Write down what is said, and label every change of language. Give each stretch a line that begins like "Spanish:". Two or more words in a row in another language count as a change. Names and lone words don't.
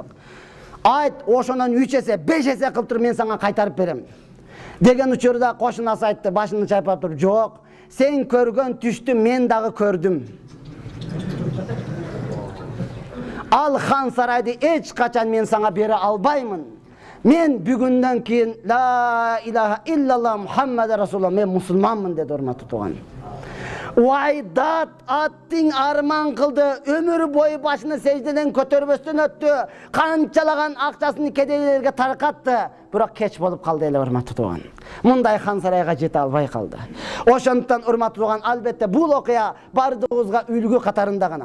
Kyrgyz: Айт, ошонон 3 эсе, 5 эсе кылып туруп мен сага кайтарып берем. Деген учурда кошунасы айтты, башын чайпап туруп, жок, сен көргөн түштү мен дагы көрдүм. Ал хан сарайды эч качан мен сага бере албаймын. Мен бүгүндөн кийин
Arabic: لا إله إلا الله محمد رسول الله,
Kyrgyz: мен мусулманмын деди урматтуу тууган. Уайдат аттың арман кылды, өмүр бою башыны сеждеден көтөрбөстөн өттү, канчалаган акчасын кедейлерге таркатты, бирок кеч болуп калды эле урматтуу тууган. Мындай хан сарайга жете албай калды. Ошондуктан урматтуу тууган, албетте бул окуя бардыгыбызга үлгү катарында гана.